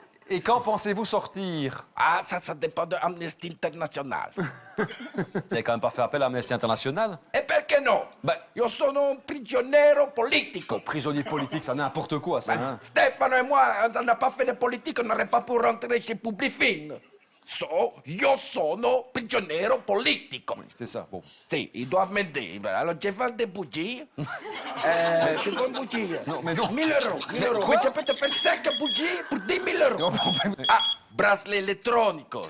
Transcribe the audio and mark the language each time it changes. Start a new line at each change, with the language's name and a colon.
French: Et quand pensez-vous sortir? Ah, ça dépend de Amnesty International. Vous n'avez quand même pas fait appel à Amnesty International?
Italian: E perché no? Beh. Io sono un prigioniero politico.
French: Prisonnier politique, ça n'importe quoi, ça. Hein? Stefano et moi, on n'a pas fait de politique, on n'aurait pas pu rentrer chez Publifin.
Italian: Io sono prigioniero politico.
French: C'est ça, bon. Sì, ils doivent m'aider. Alors, je vends des bougies. Tu vends une bougie? Non, mais non. 1000 euros. 1000 euros. quoi? Mais je peux te faire 5 bougies pour 10 000 euros. Ah, bracelet elettronico.